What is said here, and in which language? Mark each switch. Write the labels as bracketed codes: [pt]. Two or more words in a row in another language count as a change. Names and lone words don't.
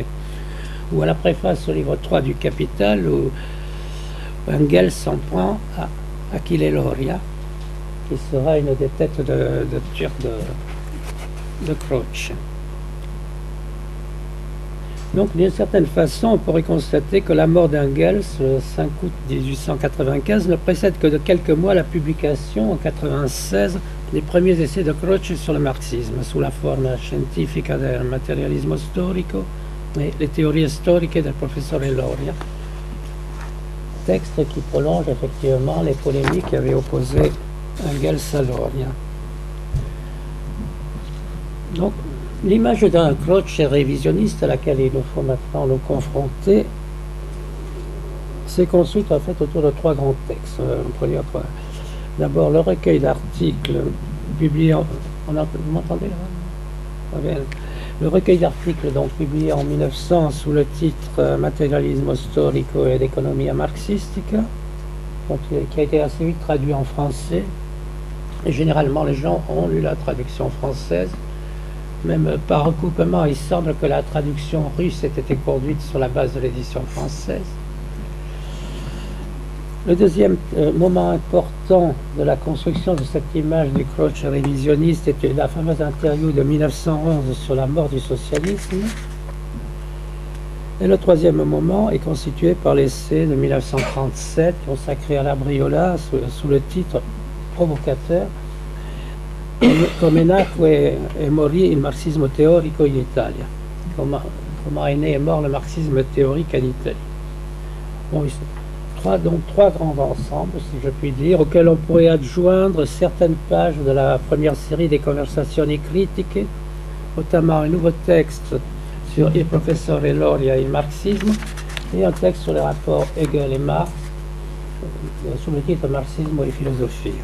[fr] Ou à la préface au livre 3 du Capital, où Engels s'en prend à Achille Loria, qui sera une des têtes de turc de Croce. Donc, d'une certaine façon, on pourrait constater que la mort d'Engels, le 5 août 1895, ne précède que de quelques mois la publication, en 1996, des premiers essais de Croce sur le marxisme, sous la forme scientifica del materialismo storico et les théories storiche del professeur Loria. Texte qui prolonge effectivement les polémiques qui avaient opposé Engels à Loria. Donc, l'image d'un Croce révisionniste à laquelle il nous faut maintenant nous confronter s'est construite en fait autour de trois grands textes. D'abord, le recueil d'articles publié en... Vous m'entendez là? Le recueil d'articles donc publié en 1900 sous le titre Materialismo storico ed economia marxistica, qui a été assez vite traduit en français. Et généralement, les gens ont lu la traduction française. Même par recoupement, il semble que la traduction russe ait été conduite sur la base de l'édition française. Le deuxième moment important de la construction de cette image du Croce révisionniste était la fameuse interview de 1911 sur la mort du socialisme. Et le troisième moment est constitué par l'essai de 1937 consacré à Labriola sous le titre provocateur Come nacque e morì il marxismo teorico in Italia. Comment est né et mort le marxisme théorique en Italie. Bon, trois grands ensembles, si je puis dire, auxquels on pourrait adjoindre certaines pages de la première série des Conversazioni critiche, notamment un nouveau texte sur il professeur Loria et le marxisme, et un texte sur les rapports Hegel et Marx, sous le titre Marxismo e Filosofia.